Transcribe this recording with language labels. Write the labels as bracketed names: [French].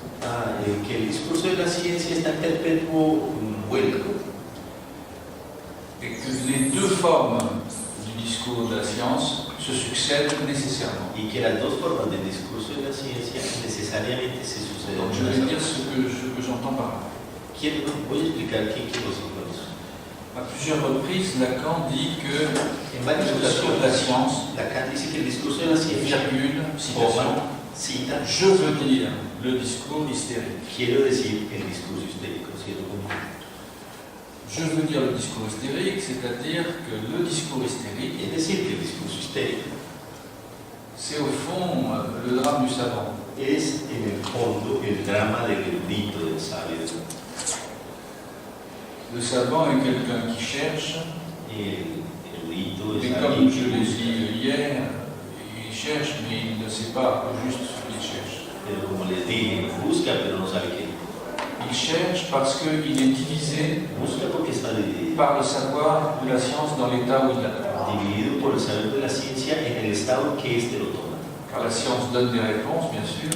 [Spanish] que el discurso de la ciencia está en perpetuo vuelco [French] et que les deux formes du discours de la science se succèdent nécessairement. [Spanish] y que las dos formas del discurso de la ciencia necesariamente se suceden. [French] Donc je vais dire ce que j'entends par là. [Spanish] Voy a explicar qué quiero decir con eso. [French] À plusieurs reprises, Lacan dit que [Spanish] En varias [French] le discours de la [Spanish] ocasiones, [French] science, [Spanish] Lacan dice que el discurso de la ciencia, [French] virgule, citation, [Spanish] cita, [French] je veux dire le discours hystérique. [Spanish] quiero decir el discurso histérico, cierro comillas. [French] Je veux dire le discours hystérique, c'est-à-dire que le discours hystérique, [Spanish] Es decir, que el discurso histérico [French] c'est au fond le drame du savant. [Spanish] es en el fondo el drama del erudito, del sabio. [French] Le savant est quelqu'un qui cherche, [Spanish] El erudito [French] et [Spanish] es [French] comme [Spanish] alguien [French] dit hier, il cherche, mais il ne sait pas au juste ce qu'il cherche. [Spanish] pero como les dije, busca pero no sabe qué. [French] Il cherche parce qu'il est divisé [Spanish] Busca porque está dividido. [French] par le savoir de la science dans l'état où il l'a. [Spanish] Dividido por el saber de la ciencia en el estado que éste lo toma. [French] Car la science donne des réponses, bien sûr,